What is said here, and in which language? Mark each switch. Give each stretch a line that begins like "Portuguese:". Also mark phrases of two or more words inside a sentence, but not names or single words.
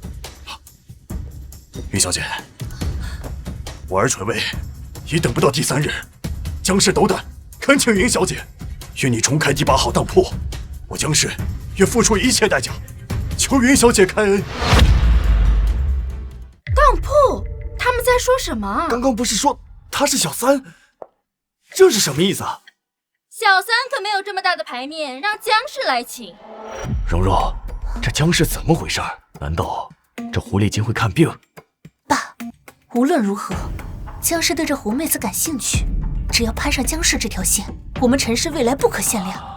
Chinese: 雲小姐，我兒垂危，已等不到第3日。江氏斗膽，懇請雲小姐與你重開第8號當鋪，我江氏願付出一切代價，求雲小姐開恩。當鋪？ 他們在說什麼？剛剛不是說他是小三？這是什麼意思啊？小三可沒有這麼大的牌面，讓江氏來請。蓉蓉，這江氏怎麼回事？難道這狐狸精會看病？爸，無論如何，江氏對這狐妹子感興趣，只要攀上江氏這條線，我們陳氏未來不可限量。